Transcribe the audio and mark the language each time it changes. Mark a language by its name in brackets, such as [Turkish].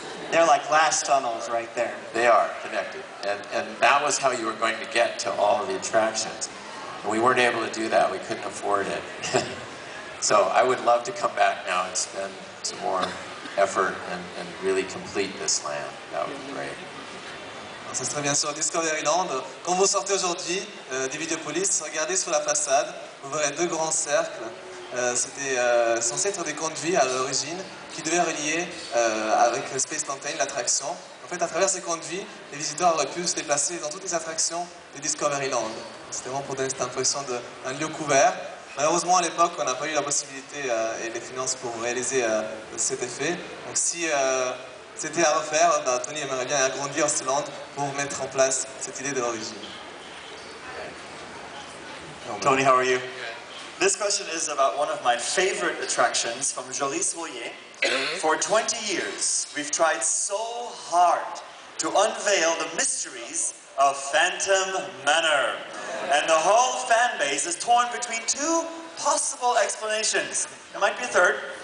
[English] They're like glass tunnels right there. They are connected. And that was how you were going to get to all of the attractions. And we weren't able to do that. We couldn't afford it. So I would love to come back now and spend some more effort and really complete this land. That would be great. [French] Ça serait bien sûr Discoveryland. Quand vous sortez aujourd'hui d'Vidéopolis, regardez sur la façade, vous verrez deux grands cercles C'était censé être des conduits à l'origine qui devaient relier avec Space Mountain, l'attraction. En fait, à travers ces conduits, les visiteurs auraient pu se déplacer dans toutes les attractions de Discoveryland. C'était vraiment pour donner cette impression d'un lieu couvert. Malheureusement, à l'époque, on n'a pas eu la possibilité et les finances pour réaliser cet effet. Donc si c'était à refaire, Tony aimerait bien agrandir ce land pour mettre en place cette idée de l'origine. [English] Tony, how are you? This question is about one of my favorite attractions from Joly-sur-Loyer. For 20 years, we've tried so hard to unveil the mysteries of Phantom Manor. And the whole fan base is torn between two possible explanations. There might be a third.